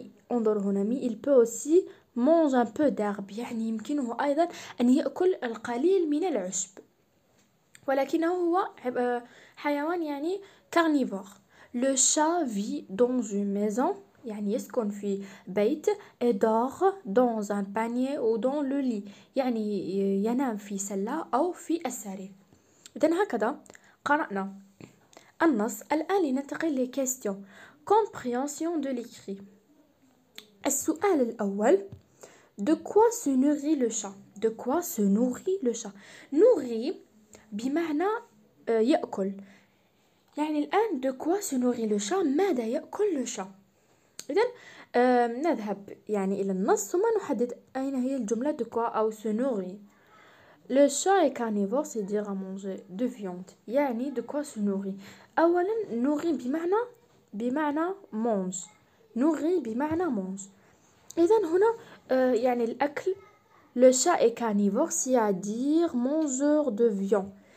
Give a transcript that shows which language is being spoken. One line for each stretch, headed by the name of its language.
Arabic: انظر هنا
French: il peut aussi manger un peu d'herbe.
Arabic: يعني يمكنه أيضا أن يأكل القليل من العشب، ولكنه هو حيوان يعني carnivore.
French: Le chat vit dans une maison.
Arabic: يعني يسكن في بيت.
French: et dort dans un panier ou dans le lit.
Arabic: يعني ينام في سلة أو في السرير. إذن هكذا قرأنا النص. الآن لننتقل لكيستيون
French: compréhension de l'écrit.
Arabic: السؤال الأول:
French: de quoi se nourrit le chat? de quoi se nourrit le chat؟ nourrit
Arabic: بمعنى يأكل. يعني الآن
French: de quoi se nourrit le chat؟
Arabic: ماذا يأكل
French: le chat؟
Arabic: إذن نذهب يعني إلى النص ثم نحدد أين هي الجملة de quoi أو
French: se nourrit. Le chat est carnivore, c'est dire à manger de viande. يعني de quoi se nourrit؟
Arabic: أولا
French: nourrit بمعنى mange. nourrit
Arabic: بمعنى
French: mange.
Arabic: إذن هنا يعني الأكل.
French: Le chat est carnivore, c'est-à-dire mangeur de viande.